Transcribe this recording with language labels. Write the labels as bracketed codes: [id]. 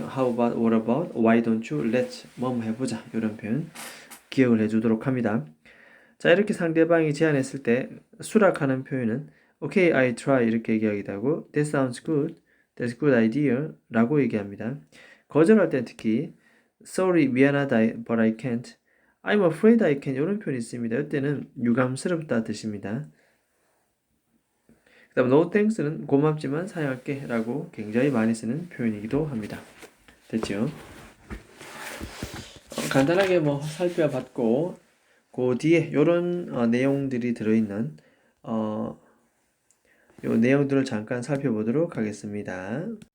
[en] How about, what about, why don't you, let's, [ko] 뭐뭐 해보자. 이런 표현 기억을 해주도록 합니다. 자, 이렇게 상대방이 제안했을 때 수락하는 표현은 [en] Okay, I try [ko] 이렇게 얘기하기도 하고 [en] That sounds good, That's a good idea [ko] 라고 얘기합니다. 거절할 때 특히 [en] Sorry, [ko] 미안하다, [en] but I can't, I'm afraid I can't [ko] 이런 표현이 있습니다. 이때는 유감스럽다 뜻입니다. 그 다음 [en] No thanks [ko] 는 고맙지만 사양할게 라고 굉장히 많이 쓰는 표현이기도 합니다. 됐죠? 간단하게 뭐 살펴봤고 그 뒤에 요런 내용들이 들어있는 요 내용들을 잠깐 살펴보도록 하겠습니다.